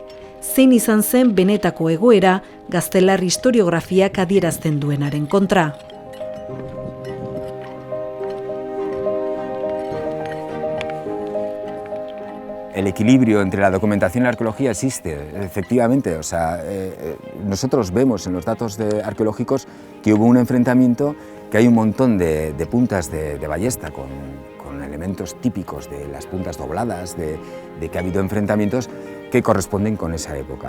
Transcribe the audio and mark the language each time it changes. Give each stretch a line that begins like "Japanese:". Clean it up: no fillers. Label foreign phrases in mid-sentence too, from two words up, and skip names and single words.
Basque: Zein izan zen benetako egoera gaztelar historiografiak adierazten duenaren kontra?
Spanish: El equilibrio entre la documentación y la arqueología existe, efectivamente. O sea, nosotros vemos en los datos arqueológicos que hubo un enfrentamiento, que hay un montón de puntas de ballesta con elementos típicos de las puntas dobladas, de que ha habido enfrentamientos que corresponden con esa época.